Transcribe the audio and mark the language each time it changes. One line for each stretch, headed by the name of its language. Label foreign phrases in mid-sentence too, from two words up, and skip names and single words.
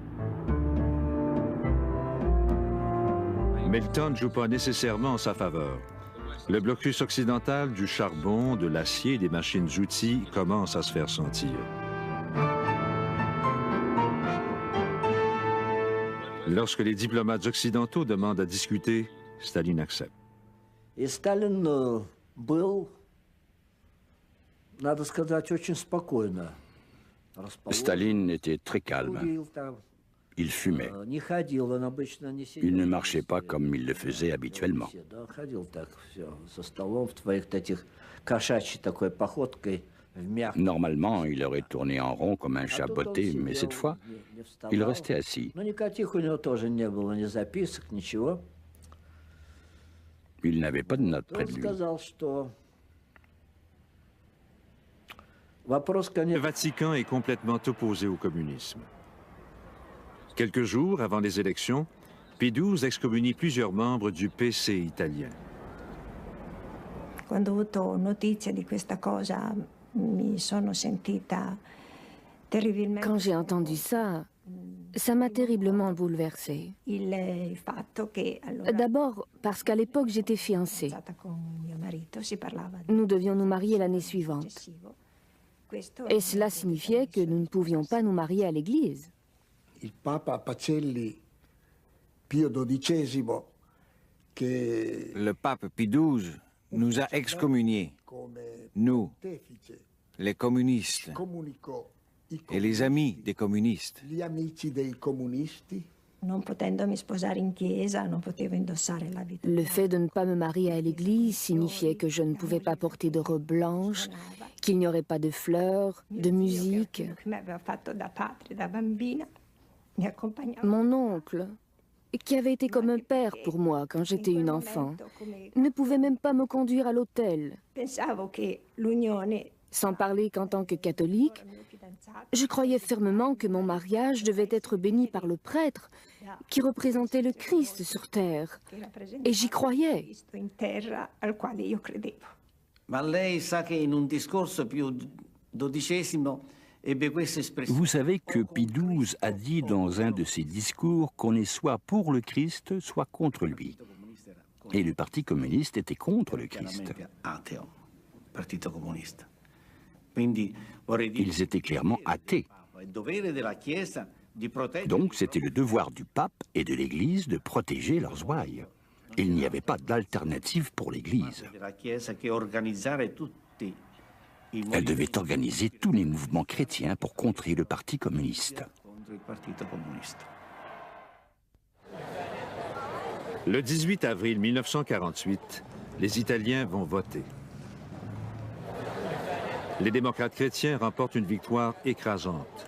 French: Mais le temps ne joue pas nécessairement en sa faveur. Le blocus occidental du charbon, de l'acier et des machines-outils commence à se faire sentir. Lorsque les diplomates occidentaux demandent à discuter, Staline accepte.
Russian: И Сталин был, надо сказать, очень спокойно.
French: Staline était très calme. Il fumait. Il ne marchait pas comme il le faisait habituellement. Normalement, il aurait tourné en rond comme un chat botté, mais cette fois, il restait assis. Il n'avait pas de notes près de lui. Le Vatican est complètement opposé au communisme. Quelques jours avant les élections, Pie XII excommunie plusieurs membres du PC italien.
Italian: Quando ho avuto notizia di questa cosa, mi sono sentita terribilmente.
French: Quand j'ai entendu ça, ça m'a terriblement bouleversée.
Italian: Il fatto che allora
French: D'abord parce qu'à l'époque j'étais fiancée.
Italian: con mio marito si parlava di
French: Nous devions nous marier l'année suivante.
Italian: successivo. Questo
French: Et cela signifiait que nous ne pouvions pas nous marier à l'église.
Italian: Il Papa Pacelli Pio XII, che
French: Le pape Pie XII nous a excommuniés, nous, les communistes,
Italian: comunicò
French: et les amis des communistes.
Italian: gli amici dei comunisti. non potendomi sposare in chiesa, non potevo indossare l'abito.
French: Le fait de ne pas me marier à l'église signifiait que je ne pouvais pas porter de robe blanche, qu'il n'y aurait pas de fleurs, de musique.
Italian: Che mi aveva fatto da padre, da bambina, mi accompagnava.
French: Mon oncle, qui avait été comme un père pour moi quand j'étais une enfant, ne pouvait même pas me conduire à l'autel.
Italian: Pensavo che l'unione
French: Sans parler qu'en tant que catholique, je croyais fermement que mon mariage devait être béni par le prêtre qui représentait le Christ sur terre. Et j'y croyais.
Italian: Cristo in terra al quale io credevo. Ma lei sa che in un discorso Pio XII ebbe questa espressione.
French: Vous savez que Pie XII a dit dans un de ses discours qu'on est soit pour le Christ, soit contre lui. Et le Parti communiste était contre le Christ.
Italian: Ateo, Partito Comunista. Quindi vorrei dire
French: Ils étaient clairement athées.
Italian: è dovere della Chiesa di proteggere.
French: Donc c'était le devoir du pape et de l'Église de protéger leurs ouailles. Il n'y avait pas d'alternative pour l'Église.
Italian: della Chiesa che organizzare tutti i
French: Elle devait organiser tous les mouvements chrétiens pour contrer le Parti communiste.
Italian: contro il Partito Comunista.
French: Le 18 avril 1948, les Italiens vont voter. Les démocrates chrétiens remportent une victoire écrasante.